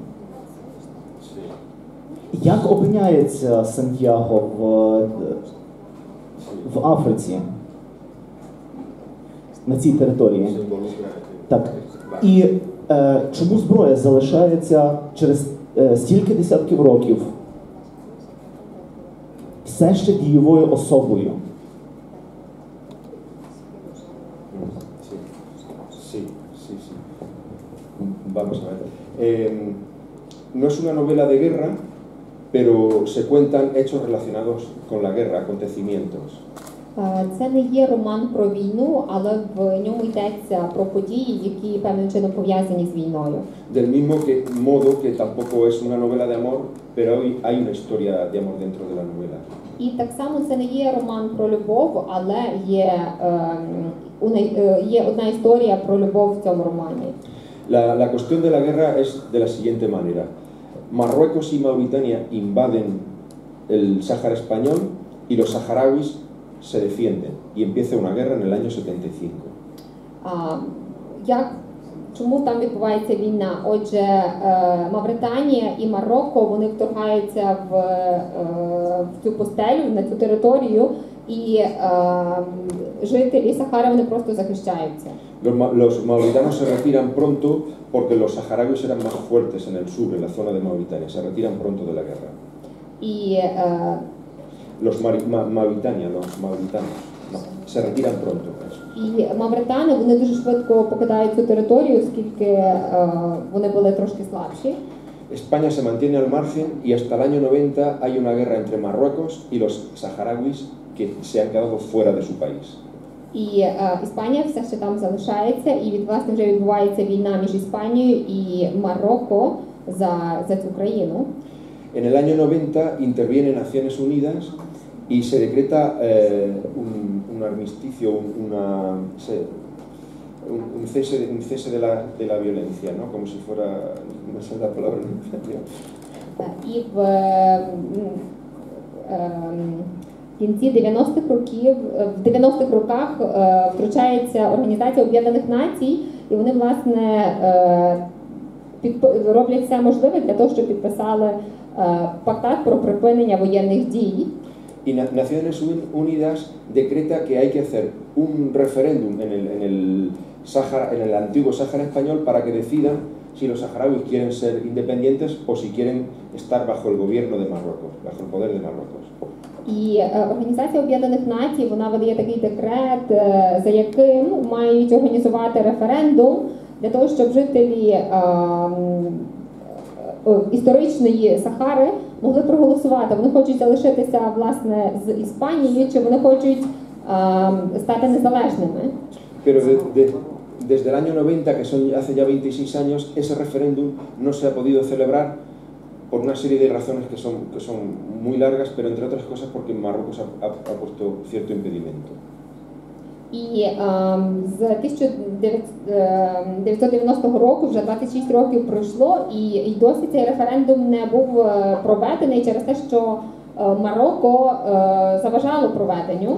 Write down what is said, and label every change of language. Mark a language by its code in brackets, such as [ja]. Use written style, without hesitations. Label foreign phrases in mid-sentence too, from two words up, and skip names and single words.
[uk] Як опиняється Сантьяго в Африці, на цій території? Так. І чому зброя залишається через стільки десятків років все ще дієвою особою? [es] Sí. Vamos a ver. No es una novela de guerra, pero se cuentan hechos relacionados con la guerra, acontecimientos. [uk] Це не є роман про війну, але в ньому йдеться про події, які певним чином пов'язані з війною. [es] Del mismo modo que tampoco es una novela de amor, pero hay una historia de amor dentro de la novela. [uk] І так само це не є роман про любов, але є одна історія про любов в цьому романі. [es] La cuestión de la guerra es de la siguiente manera. Marruecos y Mauritania invaden el Sáhara español y los saharauis se defienden y empieza una guerra en el año 75. [uk] Чому там відбувається війна? Отже, Мавританія і Марокко, вони вторгаються в цю пустелю, на цю територію, і жителі Сахари, вони просто захищаються. [es] Los mauritanos se retiran pronto porque los saharauis eran más fuertes en el sur, en la zona de Mauritania. Se retiran pronto de la guerra. [uk] І [es] Los mauritanos no, se retiran pronto. [uk] І мавритани, вони дуже швидко покидають цю територію, оскільки вони були трошки слабші. [es] España se mantiene al margen y hasta el año 90 hay una guerra entre Marruecos y los saharauis que se han quedado fuera de su país. [uk] І Іспанія все ще там залишається, і власне вже відбувається війна між Іспанією і Марокко за цю країну. [es] En el año 90 interviene Naciones Unidas y se decreta un armisticio, un cese de la violencia, ¿no? Como si fuera, no sé la palabra en español. [uk] І в кінці 90-х років, в 90-х роках втручається Організація Об'єднаних Націй, і вони, власне, роблять все можливе для того, щоб підписали пактат про припинення воєнних дій. [es] Y Naciones Unidas decreta que hay que hacer un referéndum en el antiguo Sáhara español para que decidan si los saharauis quieren ser independientes o si quieren estar bajo el gobierno de Marruecos, bajo el poder de Marruecos. [uk] І Організація Об'єднаних Націй, вона видає такий декрет, за яким мають організувати референдум для того, щоб жителі історичної Сахари могли проголосувати. Вони хочуть залишитися, власне, з Іспанією, чи вони хочуть стати незалежними. [es] Pero desde el año 90, que son hace ya 26 años, ese referéndum no se ha podido celebrar por una serie de razones que son muy largas, pero entre otras cosas porque Marruecos ha puesto cierto impedimento. [uk] І з 1990 року вже 26 років пройшло, і досі цей референдум не був проведений через те, що Марокко заважало проведенню.